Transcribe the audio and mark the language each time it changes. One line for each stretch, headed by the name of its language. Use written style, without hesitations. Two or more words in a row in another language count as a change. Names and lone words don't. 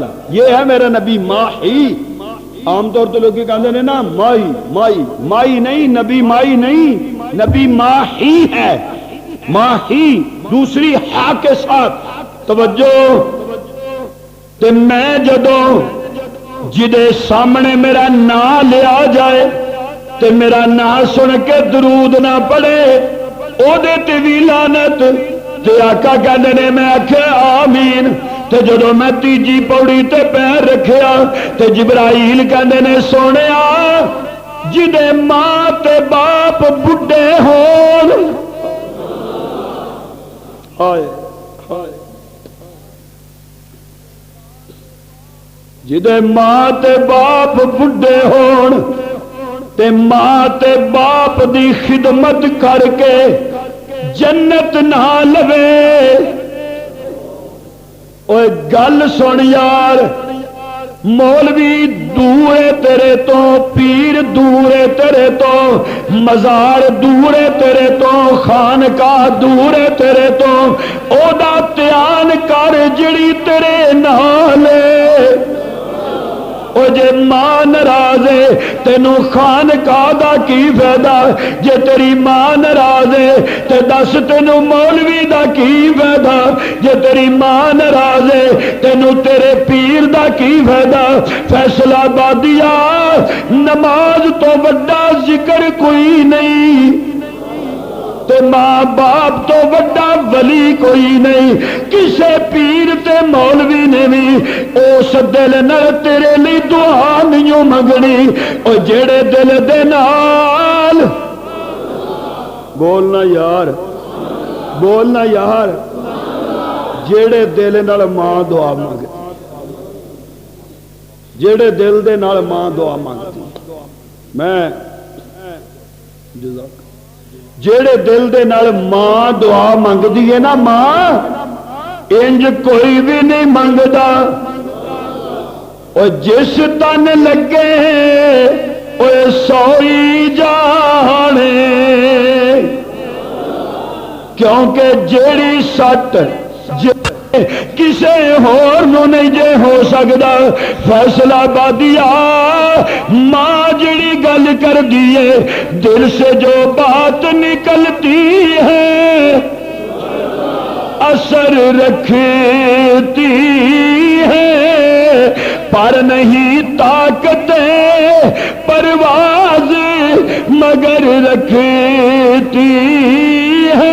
Urdu: یہ ہے میرا نبی ماہی۔ عام طور تو لوگ کہتے ہیں نا مائی مائی، مائی نہیں، نبی مائی نہیں، نبی ماہی ہے، ماہی دوسری ہا کے ساتھ۔
Punjabi: توجہ، تے میں جدوں جدے سامنے میرا نام لیا جائے تے میرا نام سن کے درود نہ پڑے او دے تے وی لعنت، تے آقا کہندے نے میں آکھیا آمین۔ تے جدوں میں تیجی پوڑی تے پیر رکھیا تے جبرائیل کہندے نے سونیا جدے ماں تے باپ بڈھے ہون، ہائے ہائے، جدے ماں تے باپ بڈھے ہون تے ماں تے باپ دی خدمت کر کے جنت نہ لوے۔ اوے گل سن یار، مولوی دورے تیرے تو، پیر دورے تیرے تو، مزار دورے تیرے تو، خانقاہ دورے تیرے تو، او دا تیان کر جڑی تیرے نالے۔ او جے ماں ناراض ہے تینوں خانقاہ دا کی فائدہ، جے تیری ماں ناراض ہے تے دس تینوں مولوی دا کی فائدہ، جے تیری ماں ناراض ہے تینوں تیرے پیر دا کی فائدہ۔ فیصلہ آبادیہ نماز تو بڑا ذکر کوئی نہیں تے ماں باپ تو بڑا ولی کوئی نہیں۔ کسے پیر تے مولوی نے بھی اس دل نال تیرے لی دعا نہیں منگنی، او جڑے دل دے نال، بولنا یار، بولنا یار، جڑے دل نال ماں دعا منگ، جڑے دل دے نال ماں دعا منگتی، میں جزاک جیڑے دل دے نال ماں دعا منگدی ہے نا، ماں انج کوئی بھی نہیں منگدا۔ اور جس تن لگے اوے سوئی جانے، کیونکہ جیڑی سٹ کسے ہور نو نہیں جے ہو سکدا۔ فیصلہ آبادیہ ماں جڑی گل کر دیے
Urdu: دل سے جو بات نکلتی ہے اثر رکھتی ہے، پر نہیں طاقت پرواز مگر رکھتی ہے۔